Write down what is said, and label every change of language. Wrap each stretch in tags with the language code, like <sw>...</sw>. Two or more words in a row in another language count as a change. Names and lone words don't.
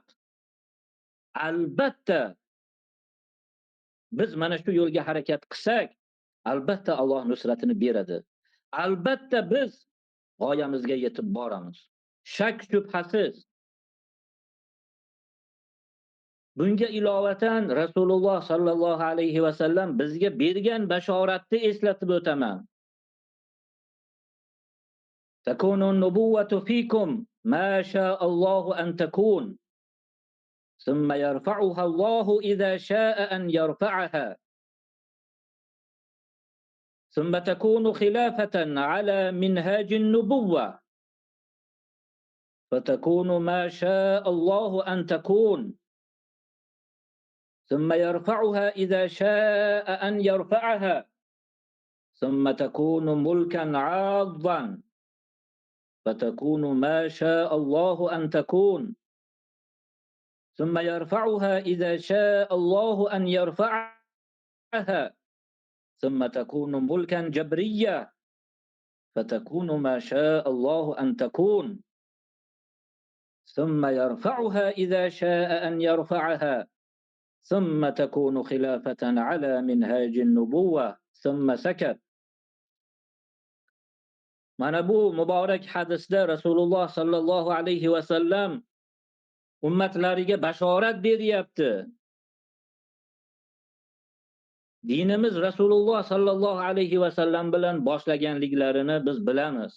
<uz>Albatta biz mana shu yo'lga harakat qilsak, albatta Alloh nusratini beradi. Albatta biz g'oyamizga yetib boramiz. Shak shubhasiz. Bunga ilovatan Rasululloh</uz> <ar>صلى الله عليه وسلم</ar> <uz>bizga bergan bashoratni eslatib o'taman.</uz> <ar>تكون النبوة فيكم ما شاء الله أن تكون. ثم يرفعها الله إذا شاء أن يرفعها. ثم تكون خلافة على منهاج النبوة. فتكون ما شاء الله أن تكون. ثم يرفعها إذا شاء أن يرفعها ثم تكون ملكا عاضا فتكون ما شاء الله أن تكون ثم يرفعها إذا شاء الله أن يرفعها ثم تكون ملكا جبريا فتكون ما شاء الله أن تكون ثم يرفعها إذا شاء أن يرفعها ثم تكون خلافة على منهاج النبوة ثم سكت.</ar> <uz>Mana bu muborak hadisda Rasululloh</uz> <ar>صلى الله عليه وسلم</ar> <uz>ummatlariga bashorat beryapti. Dinimiz Rasululloh</uz> <ar>صلى الله عليه وسلم</ar> <uz>bilan boshlaganliklarini biz bilamiz.</uz>